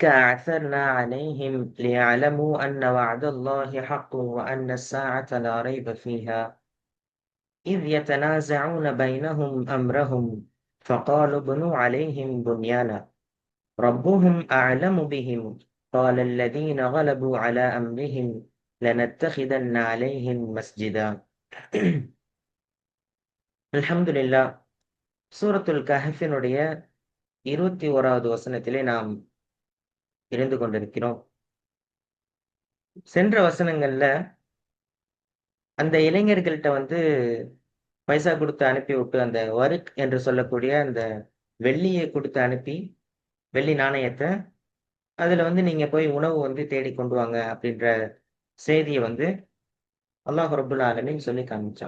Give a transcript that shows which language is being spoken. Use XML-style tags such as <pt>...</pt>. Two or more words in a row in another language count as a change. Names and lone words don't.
<ar>أعثرنا عليهم ليعلموا أن وعد الله حق وأن الساعة لا ريب فيها إذ يتنازعون بينهم أمرهم فقالوا ابنوا عليهم بنيانا ربهم أعلم بهم قال الذين غلبوا على أمرهم لنتخذن عليهم مسجدا الحمد لله.</ar> <ta>சூரத்துல் கஹ்ஃபினுடைய 21வது வசனத்திலே நாம் இருந்து கொண்டிருக்கிறோம். சென்ற வசனங்கள்ல அந்த இளைஞர்கள்ட்ட பைசா குடுத்து அனுப்பி விட்டு, அந்த வறுக் என்று சொல்லக்கூடிய அந்த வெள்ளிய குடுத்து அனுப்பி, வெள்ளி நாணயத்த, அதுல நீங்க போய் உணவு தேடி கொண்டு வாங்க அப்படின்ற செய்திய</ta> <ar>الله رب العالمين</ar> <ta>சொல்லி காமிச்சான்.</ta>